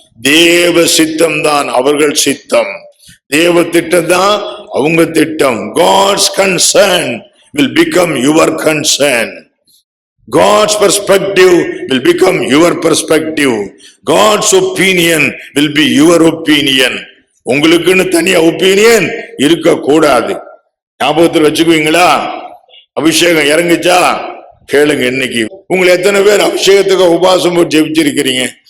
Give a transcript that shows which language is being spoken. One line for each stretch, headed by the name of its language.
Tamil: தேவ சித்தம் தான் அவர்கள் சித்தம், தேவ திட்டம் தான் அவங்க திட்டம்.
English: God's concern will become your concern. God's perspective will become your perspective. God's opinion will be your opinion.
Tamil: உங்களுக்குன்னு தனியா ஒப்பீனியன் இருக்க கூடாது. ஞாபகத்தில் வச்சுக்குவீங்களா? அபிஷேகம் இறங்குச்சா கேளுங்க. இன்னைக்கு உங்களை எத்தனை பேர் அபிஷேகத்துக்கு உபாசம் போட்டு ஜெபிச்சிருக்கிறீங்க?